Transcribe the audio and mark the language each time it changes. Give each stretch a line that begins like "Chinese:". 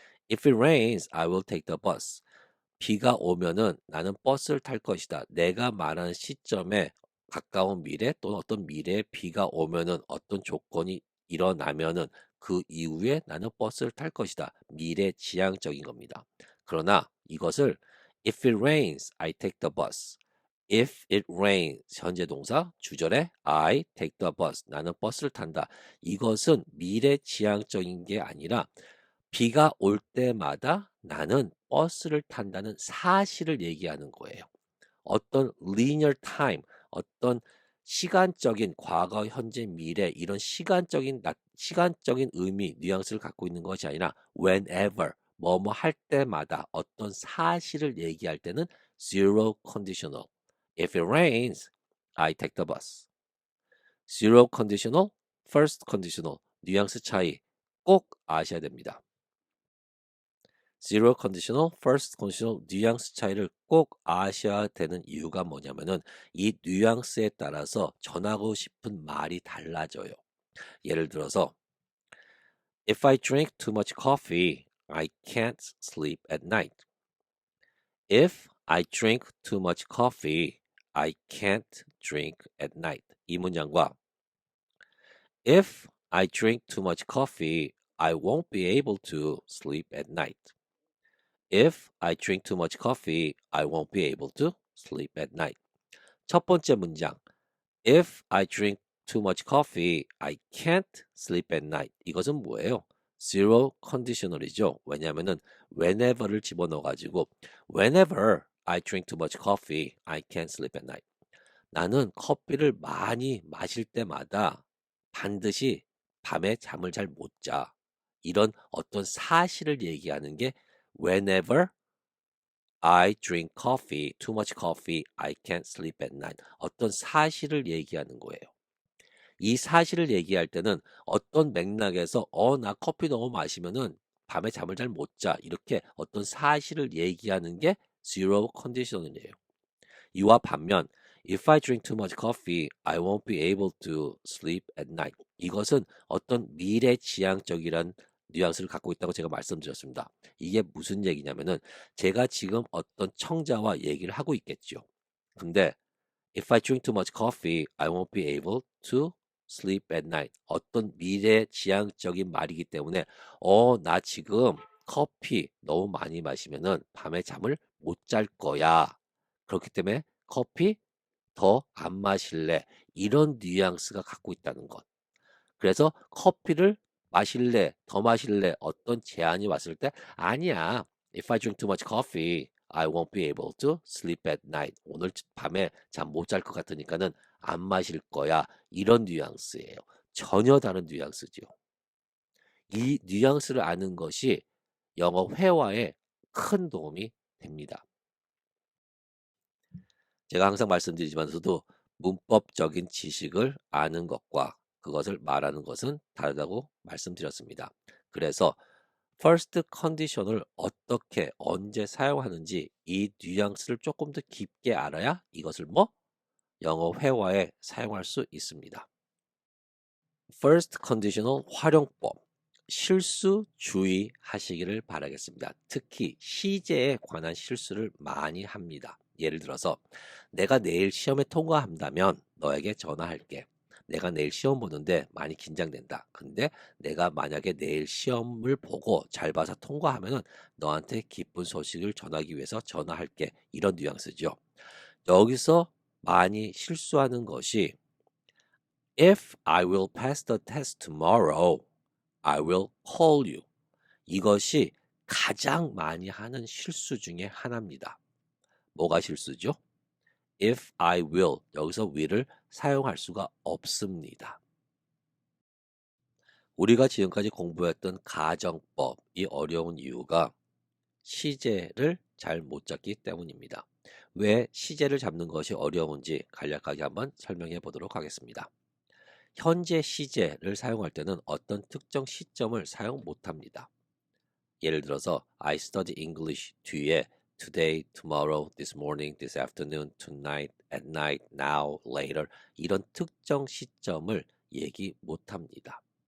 English: If it rains, I will take the bus.
Korean: 비가 오면은 나는 버스를 탈 것이다. 내가 말하는 시점에 가까운 미래 또는 어떤 미래에 비가 오면은 어떤 조건이 일어나면은 그 이후에 나는 버스를 탈 것이다. 미래 지향적인 겁니다. 그러나 이것을
English: If it rains, I take the bus. If it rains,
Korean: 현재 동사, 주절에
English: I take the bus.
Korean: 나는 버스를 탄다. 이것은 미래 지향적인 게 아니라 비가 올 때마다 나는 버스를 탄다는 사실을 얘기하는 거예요. 어떤 linear time, 어떤 시간적인 과거, 현재, 미래 이런 시간적인 의미, 뉘앙스를 갖고 있는 것이 아니라 whenever, 뭐뭐 할 때마다 어떤 사실을 얘기할 때는 zero conditional.
English: If it rains, I take the bus. zero conditional, first conditional,
Korean: 뉘앙스 차이 꼭 아셔야 됩니다. zero conditional, first conditional 뉘앙스 차이를 꼭 아셔야 되는 이유가 뭐냐면은 이 뉘앙스에 따라서 전하고 싶은 말이 달라져요. 예를 들어서
English: If I drink too much coffee, I can't sleep at night. If I drink too much coffee, I can't drink at night.
Korean: 이 문장과
English: If I drink too much coffee, I won't be able to sleep at night. If I drink too much coffee, I won't be able to sleep at night.
Korean: 첫 번째 문장.
English: If I drink too much coffee, I can't sleep at night.
Korean: 이것은 뭐예요?
English: Zero conditional이죠.
Korean: 왜냐하면은 whenever를 집어넣어가지고
English: whenever I drink too much coffee, I can't sleep at night.
Korean: 나는 커피를 많이 마실 때마다 반드시 밤에 잠을 잘 못 자. 이런 어떤 사실을 얘기하는 게
English: whenever I drink coffee, too much coffee, I can't sleep at night.
Korean: 어떤 사실을 얘기하는 거예요. 이 사실을 얘기할 때는 어떤 맥락에서 나 커피 너무 마시면은 밤에 잠을 잘 못 자. 이렇게 어떤 사실을 얘기하는 게 zero condition이에요. 이와 반면
English: If I drink too much coffee, I won't be able to sleep at night.
Korean: 이것은 어떤 미래지향적이란 뉘앙스를 갖고 있다고 제가 말씀드렸습니다. 이게 무슨 얘기냐면은 제가 지금 어떤 청자와 얘기를 하고 있겠죠. 근데
English: If I drink too much coffee, I won't be able to sleep at night.
Korean: 어떤 미래지향적인 말이기 때문에 나 지금 커피 너무 많이 마시면은 밤에 잠을 못 잘 거야. 그렇기 때문에 커피 더 안 마실래? 이런 뉘앙스가 갖고 있다는 것. 그래서 커피를 마실래? 더 마실래? 어떤 제안이 왔을 때 아니야.
English: If I drink too much coffee, I won't be able to sleep at night.
Korean: 오늘 밤에 잠 못 잘 것 같으니까는 안 마실 거야. 이런 뉘앙스예요. 전혀 다른 뉘앙스죠. 이 뉘앙스를 아는 것이 영어 회화에 큰 도움이 됩니다. 제가 항상 말씀드리지만서도 문법적인 지식을 아는 것과 그것을 말하는 것은 다르다고 말씀드렸습니다. 그래서 first condition을 어떻게 언제 사용하는지 이 뉘앙스를 조금 더 깊게 알아야 이것을 영어 회화에 사용할 수 있습니다. first conditional 활용법 실수 주의하시기를 바라겠습니다. 특히 시제에 관한 실수를 많이 합니다. 예를 들어서 내가 내일 시험에 통과한다면 너에게 전화할게. 내가 내일 시험 보는데 많이 긴장된다. 근데 내가 만약에 내일 시험을 보고 잘 봐서 통과하면은 너한테 기쁜 소식을 전하기 위해서 전화할게. 이런 뉘앙스죠. 여기서 많이 실수하는 것이
English: If I will pass the test tomorrow, I will call you.
Korean: 이것이 가장 많이 하는 실수 중에 하나입니다. 뭐가 실수죠?
English: If I will,
Korean: 여기서 will을 사용할 수가 없습니다. 우리가 지금까지 공부했던 가정법이 어려운 이유가 시제를 잘 못 잡기 때문입니다. 왜 시제를 잡는 것이 어려운지 간략하게 한번 설명해 보도록 하겠습니다. 현재 시제를 사용할 때는 어떤 특정 시점을 사용 못합니다. 예를 들어서
English: I study English 뒤에 today, tomorrow, this morning, this afternoon, tonight, at night, now, later
Korean: 이런 특정 시점을 얘기 못합니다.